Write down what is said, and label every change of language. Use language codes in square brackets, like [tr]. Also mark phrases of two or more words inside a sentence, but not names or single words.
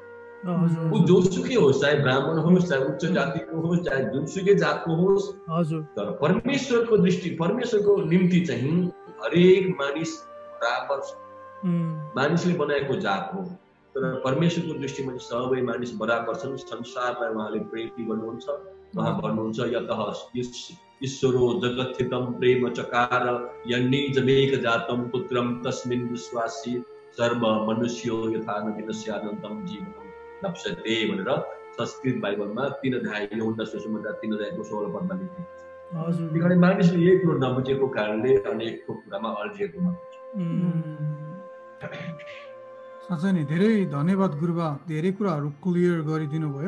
[ne] ऊ जोसुकै होस्, चाहे ब्राह्मण होस्, चाहे उच्च जातिको होस्, चाहे जुनसुकै जातको होस्, तर परमेश्वरको दृष्टि परमेश्वरको निम्ति चाहिँ हरेक मानिस बराबर छ। मानिसले बनाएको जात हो तर परमेश्वरको दृष्टिमा सबै मानिस बराबर छन्। संसारलाई उहाँले प्रेम गर्नुहुन्छ। उहाँ भन्नुहुन्छ [sa] यतः ईश्वरो जगत्थितं प्रेम चकार यन्निजमेक जातं पुत्रं तस्मिन् विश्वासी सर्व मनुष्यो यथा न विनश्यानन्तं जीवनं लप्स्यते [ne] भनेर संस्कृत बाइबलमा 3 अध्याय यूहन्ना सुसमाचार 3 अध्यायको 16 पदमा लेखिएको छ। किनभने मानिसले यही कुरो नबुझेको कारणले अनेकको कुरामा अल्झिएको हुन्छ। साँच्चै नै धेरै धन्यवाद गुरुबा, धेरै कुराहरू क्लियर गरिदिनु भयो।